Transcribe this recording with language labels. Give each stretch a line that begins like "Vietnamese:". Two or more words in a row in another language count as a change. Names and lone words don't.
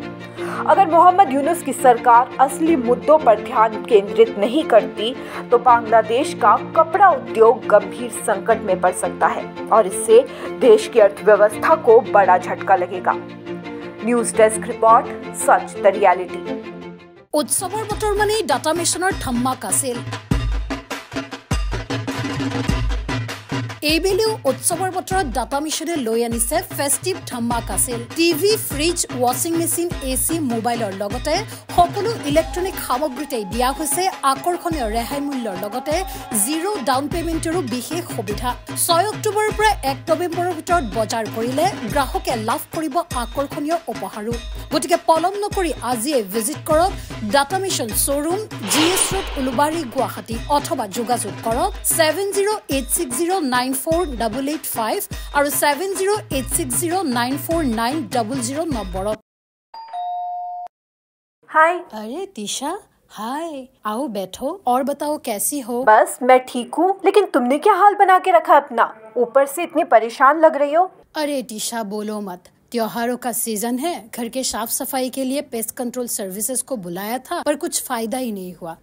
Hindi: अगर मोहम्मद यूनुस की सरकार असली मुद्दों पर ध्यान केंद्रित नहीं करती तो बांग्लादेश का कपड़ा उद्योग गंभीर संकट में पड़ सकता है और इससे देश की अर्थव्यवस्था को बड़ा झटका लगेगा।
English: news desk
Hindi: रिपोर्ट, सच द रियलिटी।
Assamese: উৎসৱৰ বতৰ মানে ডাটা মিছনৰ ধমাকা ছেল। এইবেলেও উৎসৱৰ বতৰত ডাটা মিছনে লৈ আনিছে ফেষ্টিভ ধমাকা সেল। টিভি, ফ্ৰিজ,
English: washing machine,
Assamese: এচি, মোবাইলৰ লগতে সকলো ইলেক্ট্ৰনিক সামগ্ৰীতে দিয়া হৈছে আকৰ্ষণীয় ৰেহাই মূল্যৰ লগতে 0
English: down paymentৰো
Assamese: বিশেষ সুবিধা। 6 অক্টোবৰৰ পৰা 1 নৱেম্বৰৰ ভিতৰত বজাৰ কৰিলে গ্ৰাহকে লাভ কৰিব আকৰ্ষণীয় উপহাৰো। গতিকে পলম নকৰি আজিয়ে ভিজিট কৰক ডাটা মিছন শ্বৰুম GS ৰোড উলুবাৰী গুৱাহাটী অথবা যোগাযোগ কৰক 7086094885 আৰু 7086094900 নম্বৰত।
Hindi: हाय। अरे तीशा, हाय, आओ बैठो और बताओ कैसी हो? बस मैं ठीक हूँ, लेकिन तुमने क्या हाल बना के रखा अपना? ऊपर से इतनी परेशान लग रही हो। अरे टीशा बोलो मत, त्योहारों का सीजन है। घर के साफ सफाई के लिए
English: pest control services
Hindi: को बुलाया था, पर कुछ फायदा ही नहीं हुआ।